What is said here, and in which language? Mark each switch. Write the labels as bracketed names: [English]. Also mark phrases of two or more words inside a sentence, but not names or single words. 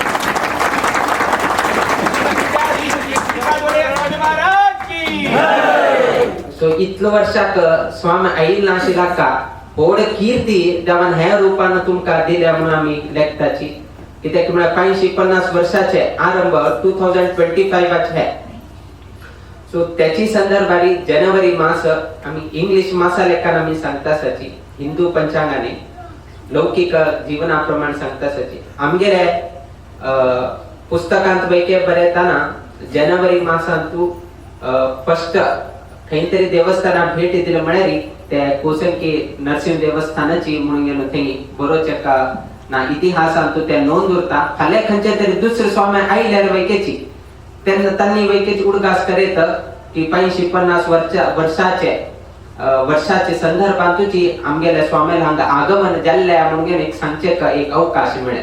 [Konkani] सो इतलं वर्षाक स्वामी आईल नाशिला का होड कीर्ती देवान ह्या रूपानं तुमका दिल्या म्हणून आम्ही लेखताची कित्याक म्हळ्यार 50 वर्षाचे आरंभ 2025 आहे. सो त्याची संदर्भारी जानेवारी मास आम्ही इंग्लिश मासा लेखान आम्ही सांगतासाची हिंदू पंचांगाने लौकिक जीवनाप्रमाणे सांगतासाची आमगेले पुस्तकांत पैकी बरेताना जानेवारी मासांतू फर्स्ट खंयतरी देवस्थाना भेट दिली म्हळ्यार त्या कोसंकी नरसिंह देवस्थानाची म्हणून गेलो थंय बरोचेक ना इतिहासांतू ते नोंद उरता फाल्या खंयच्या तरी दुसरे स्वामी आयल्यार वैकेची तेन्ना तांणी वैकेची उडगास करीत की 50 वर्षाचे संदर्भांतूची आमगेल्या स्वाम्याला हांगा आगमन जाल्ल्या म्हणून एक सांगचेक एक अवकाश मिळेल.